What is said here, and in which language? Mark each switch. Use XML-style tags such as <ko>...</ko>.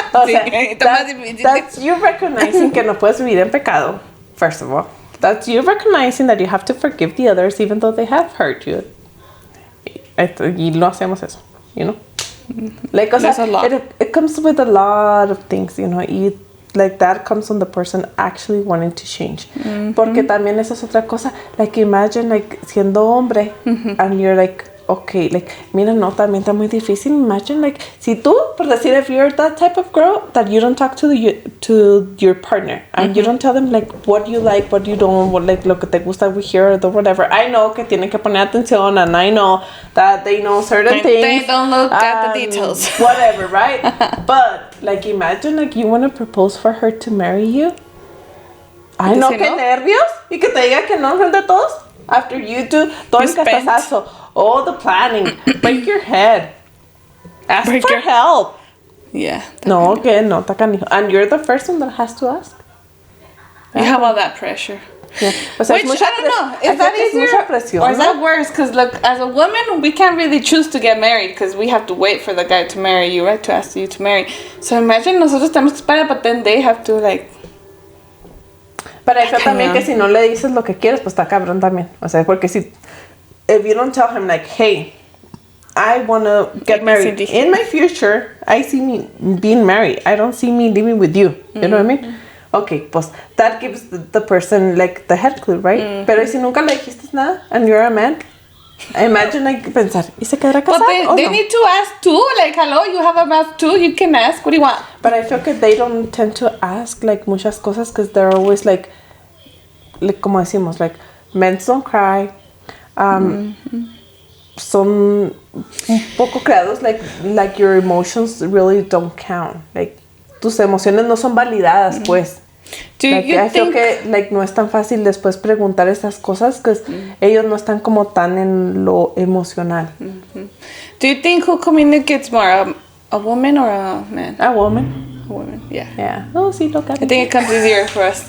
<es>O sea, that's you recognizing que no puedes vivir en pecado, first of all.</es> <en>That's you recognizing that you have to forgive the others even though they have hurt you. Y no hacemos eso, you know? Like, o sea, it comes with a lot of things, you know? Like, that comes from the person actually wanting to change.</en> <es>Porque también esa es otra cosa. Like, imagine, like, siendo hombre, and you're like, okay, like, mira, no, también está muy difícil.</es> <en>Imagine, like, si tú, por decir, if you're that type of girl that you don't talk to your partner and you don't tell them, like, what you like, what you don't, what, like, lo que te gusta we hear or whatever. I know que tienen que poner atención and I know that they know certain things. They don't look at the details. Whatever, right? But, like, imagine, like, you want to propose for her to marry you.</en> <es>Ay, no, qué nervios. Y que te diga que no enfrente a todos. After you do todo el castazazo, all the planning, break your head, ask for help.</es> <en>Yeah.</en> <es>No, que no, está canijo.</es> <en>And you're the first one that has to ask. You have all that pressure.</en> <es>Yeah. O sea,</es> <en>Which, I don't know, is that easier or is that worse? Because look, as a woman, we can't really choose to get married because we have to wait for the guy to marry you, right? To ask you to marry. So imagine nosotros tenemos que esperar, but then they have to, like...</en> <es>Pero eso también que si no le dices lo que quieres, pues está cabrón también. O sea, porque si...</es> <en>If you don't tell him, like, hey, I want to get married. In my future, I see me being married. I don't see me living with you. You know what I mean? Okay, pues that gives the person, like, the head clue, right?</en> <es>Pero si nunca le dijiste nada and you're a man, imagine, like, pensar, ¿y se quedará casado?</es> <en>But they need to ask too. Like, hello, you have a mouth too. You can ask. What do you want? But I feel that they don't tend to ask, like, muchas cosas because they're always, like, como decimos, like, men don't cry. Son un poco creados, like your emotions really don't count.</en> <es>Like, tus emociones no son validadas, pues. I feel que, like, no es tan fácil después preguntar esas cosas because ellos no están como tan en lo emocional.</es> <en>Do you think who communicates more, a woman or a man? A woman. A woman, yeah.</en> <es>Yeah. Oh, sí, lo que</es> <en>I think it comes easier for us.</en>